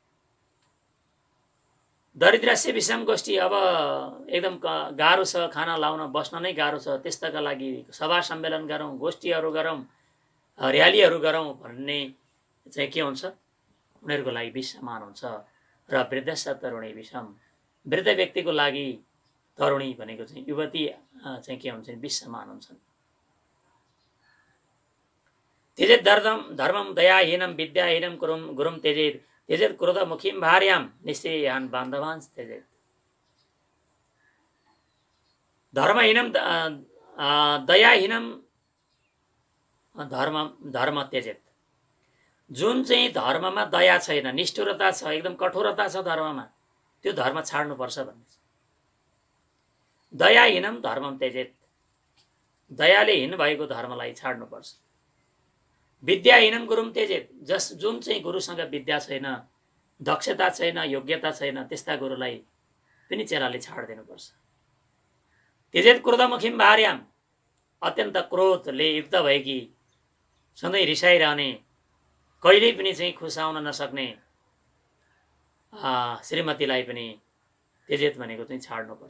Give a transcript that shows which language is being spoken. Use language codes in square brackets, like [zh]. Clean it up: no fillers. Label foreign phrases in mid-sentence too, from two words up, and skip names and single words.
[sa] दरिद्रस्य विषम गोष्ठी, [ne] अब एकदम गाह्रो छ, खाना लाउन बस्न नै गाह्रो छ, त्यस्ताका लागि सभा सम्मेलन गरौँ, गोष्ठीहरू गरौँ, र्यालीहरू गरौँ भन्ने चाहिँ के हुन्छ? उनीहरूको लागि विषमान हुन्छ। र [sa] वृद्धस्य तरुणी विषम, [ne] वृद्ध व्यक्तिको लागि तरुणी भनेको चाहिँ युवती चाहिँ के हुन्छ? विषमान हुन्छन्। [sa] त्यजेत धर्मम दयाहीनम विद्याहीनम गुरुम त्यजेत त्यजेत क्रोधमुखीम भार्याम निश्चयान बान्धवांस त्यजेत। धर्महीनम दयाहीनम धर्म त्यजेत। [ne] जुन चाहिँ धर्ममा दया छैन, निष्ठुरता छ, एकदम कठोरता छ धर्ममा, त्यो धर्म छाड्नुपर्छ भन्ने छ। [sa] दयाहीनम धर्मम त्यजेत, [ne] दयाले हीन भएको धर्मलाई छाड्नुपर्छ। [sa] विद्याहीनम गुरुम त्यजेत, [ne] जुन चाहिँ गुरुसँग विद्या छैन, दक्षता छैन, योग्यता छैन, त्यस्ता गुरुलाई पनि चेलाले छाडिदिनुपर्छ। [sa] त्यजेत क्रोधमुखीम भार्याम, [ne] अत्यन्त क्रोधले युक्त भएकी, सधैँ रिसाइरहने, कहिल्यै पनि चाहिँ खुस आउन नसक्ने श्रीमतीलाई पनि त्यजेत भनेको चाहिँ छाड्नुपर्छ।